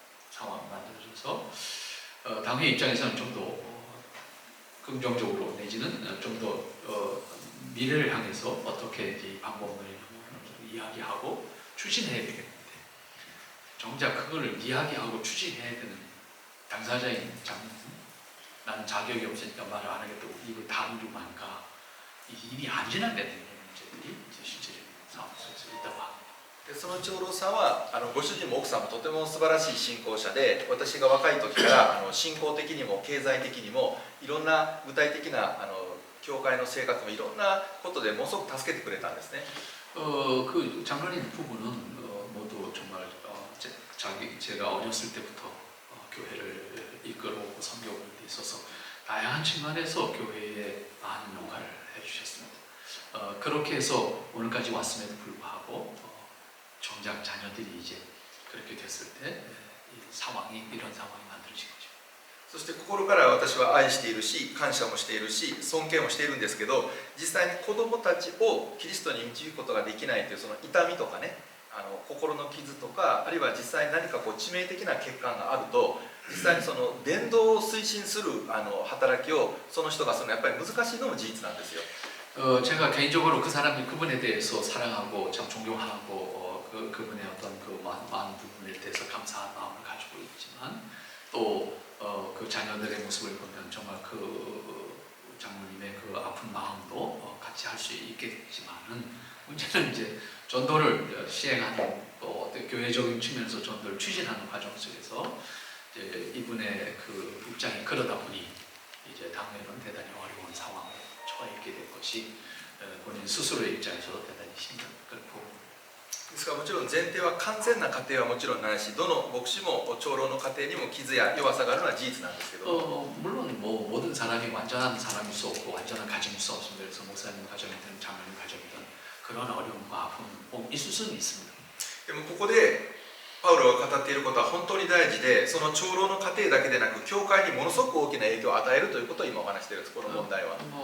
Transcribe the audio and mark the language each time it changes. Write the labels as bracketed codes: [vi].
[ko] 상황을 만들어줘서 당회 입장에서는 좀 더 긍정적으로 내지는 좀 더 미래를 향해서 어떻게 이 방법을 이야기하고 추진해야 되겠는데 정작 그거를 이야기하고 추진해야 되는 당사자인 장로는 나는 자격이 없으니까 말을 안 하겠다고 입을 다물고만 가. 이 일이 안 진행되는 문제들이 이제 실질적인 상황 속에서 있다고 합니다. [ja] でその長老さんはご主人も奥さんもとても素晴らしい信仰者で、私が若い時から信仰的にも経済的にもいろんな具体的な教会の生活もいろんなことでものすごく助けてくれたんですね。 [ko] 그 장로님 부부는 모두 정말 제가 어렸을 때부터 교회를 이끌어오고 섬겨오는 데 있어서 다양한 측면에서 교회에 많은 역할을 해주셨습니다. 그렇게 해서 오늘까지 왔음에도 불구하고 정작 자녀들이 이제 그렇게 됐을 때 이런 상황이 만들어진 거죠. [ja] そして心から私は愛しているし、感謝もしているし、尊敬もしているんですけど、実際に子供たちをキリストに導くことができないというその痛みとかね、心の傷とか、あるいは実際に何か致命的な欠陥があると、実際にその伝道を推進する働きをその人がやっぱり難しいのも事実なんですよ。 [ko] 제가 개인적으로 그분에 대해서 사랑하고 참 존경하고 그분의 어떤 많은 부분에 대해서 감사한 마음을 가지고 있지만 또 그 자녀들의 모습을 보면 정말 그 장모님의 그 아픈 마음도 같이 할 수 있겠지만은 문제는 이제 전도를 시행하는 또 교회적인 측면에서 전도를 추진하는 과정 속에서 이제 이분의 그 입장이 그러다 보니 이제 당내는 대단히 어려운 상황에 처해 있게 된 것이 본인 스스로의 입장에서도 대단히 힘든 그런 부분. [ja] ですからもちろん前提は完全な家庭はもちろんないし、どの牧師も長老の家庭にも傷や弱さがあるのは事実なんですけど、 [ko] 물론 뭐 모든 사람이 완전한 사람일 수 없고 완전한 가정일 수 없습니다. 그래서 목사님 가정이든 장로님 가정이든 그런 어려움과 아픔 꼭 있을 수는 있습니다. [ja] でもここでパウロが語っていることは本当に大事で、その長老の家庭だけでなく教会にものすごく大きな影響を与えるということを今お話しているんです、この問題は。